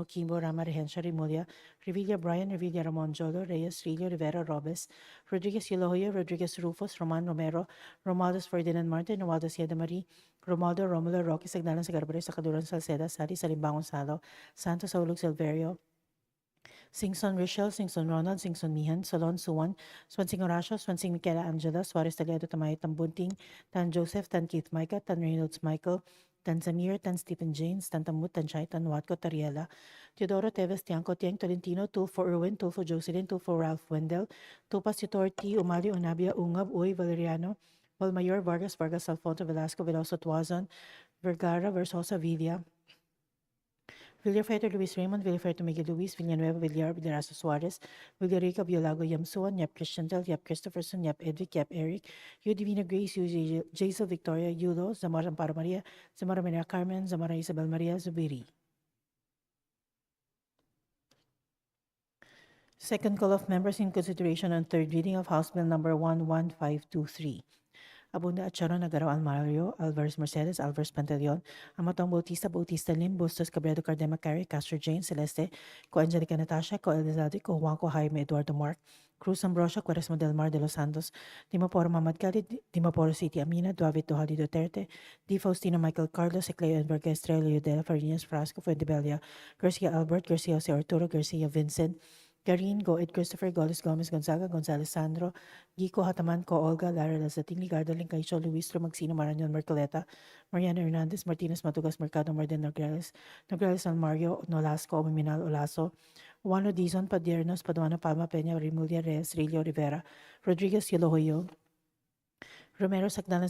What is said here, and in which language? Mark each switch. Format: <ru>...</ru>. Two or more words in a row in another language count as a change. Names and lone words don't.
<en>Kimbo, Rama, Regencia, Rimulya, Revilla, Brian, Revilla, Ramon, Jolo, Reyes, Rillo, Rivera, Robes, Rodriguez, Elohoyo, Rodriguez, Rufus, Roman, Romero, Romualdez, Ferdinand Martin, Romualdez, Yeda Marie, Romualdo, Romulo, Roque, Sagdalan, Sagarbores, Sakaduran, Salceda, Sari, Salimbangon, Salo, Santos, Saulog, Silverio, Singson Richel, Singson Ronald, Singson Mihan, Solon Suwan, Swansing Horacio, Swansing Michaela Angela, Suarez Taliado, Tamay, Tambunting, Tan Joseph, Tan Keith Micah, Tan Reynolds Michael, Tan Zamir, Tan Stephen James, Tan Tamut, Tan Chay, Tan Watco, Tariela, Teodoro Teves, Tiangco, Tiang Tolentino, Tulfo Irwin, Tulfo Jocelyn, Tulfo Ralph Wendell, Tupas Tutor T, Umali, Unabia, Ungab, Uy, Valeriano, Valmayor, Vargas, Vargas, Alfonso, Velasco, Veloso, Tuazon, Vergara, Versosa, Villa, Villaferto Luis Raymond, Villaferto Miguel Luis, Villanueva, Villar, Villarazo Suarez, Villarica, Violago, Yamsuan, Yap Christian Del, Yap Christopherson, Yap Edvic, Yap Eric, Yu Divina Grace, Yu Jaisal Victoria, Yulo, Zamora Amparo Maria, Zamora Maria Carmen, Zamora Isabel Maria, Zubiri. Second call of members in consideration on third reading of House Bill number 11523. Abunda at Sharon Nagarawan Mario, Alvarez Mercedes, Alvarez Pantaleon, Amatong Bautista, Bautista Lim, Bustos Cabredo Cardema Carey, Castro Jane, Celeste, Co Angelica Natasha, Co Elizalde, Co Juanco Jaime Eduardo Mark, Cruz Ambrosio, Quaresma del Mar de los Santos, Dimaporo Mamad Khalid, Dimaporo City Amina, Duavit Duhali Duterte, Di Faustino Michael Carlos, Ecleo Enverga Estrella Yudela Farinas Frasco, Fuentebelia, Garcia Albert, Garcia Jose Arturo, Garcia Vincent, Garin, Goed Christopher, Goles Gomez Gonzaga, Gonzales Sandro, Gico Hataman, Co Olga, Lara Lazating, Ligardo Lincaicho, Luis Romagsino, Marañon Mercoleta, Mariana Hernandez, Martinez Matugas, Mercado Marden Nograles, Nograles San Mario, Nolasco, Miminal Olaso, Juano Dizon, Padiernos, Paduano Palma, Peña, Rimulya, Reyes, Rillo, Rivera, Rodriguez, Yolohoyo, Romero, Sagdalan,</en>